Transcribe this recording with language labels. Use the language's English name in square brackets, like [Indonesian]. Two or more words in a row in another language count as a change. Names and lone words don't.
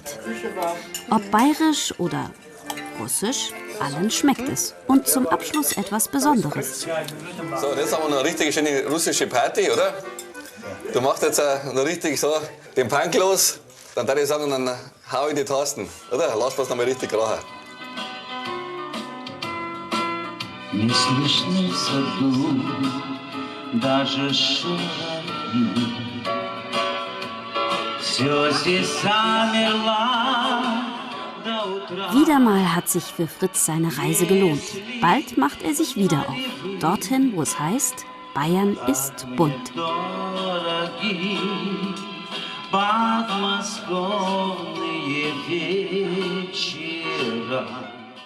[German] Ob bayerisch oder russisch, allen schmeckt es. Und zum Abschluss etwas Besonderes. So, und jetzt haben wir noch eine richtig schöne russische Party, oder? Du machst jetzt noch richtig so den Punk los. Dann würde ich sagen, dann hau in die Tasten, oder? Lass uns noch mal richtig krachen. [Russian] Не слышны в саду даже шаги. Все здесь замерло до утра. [German] Wieder mal hat sich für Fritz seine Reise gelohnt. Bald macht er sich wieder auf. Dorthin, wo es heißt, Bayern ist bunt. [Russian] Дороги подмосковные вечера.